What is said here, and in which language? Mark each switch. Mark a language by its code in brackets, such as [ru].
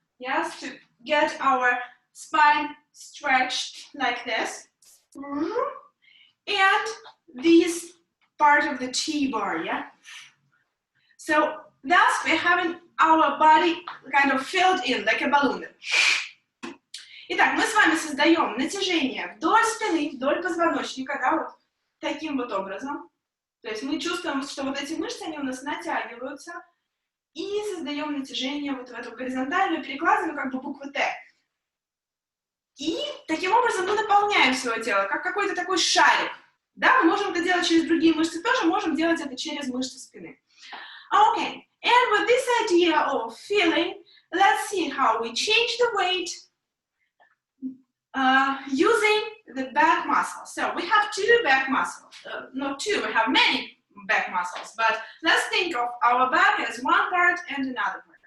[en] Yes, to get our spine stretched like this. And this part of the T-bar, yeah? So thus we're having our body kind of filled in, like a balloon. [ru] Итак, мы с вами создаем натяжение вдоль спины, вдоль позвоночника, да, вот таким вот образом. То есть мы чувствуем, что вот эти мышцы, они у нас натягиваются, и создаем натяжение вот в эту горизонтальную перекладину, как бы буквы Т. И таким образом мы наполняем свое тело, как какой-то такой шарик. Да, мы можем это делать через другие мышцы тоже, можем делать это через мышцы спины. [en] Okay, and with this idea of feeling, let's see how we change the weight using the back muscles. So we have two back muscles, not two, we have many back muscles, but let's think of our back as one part and another part.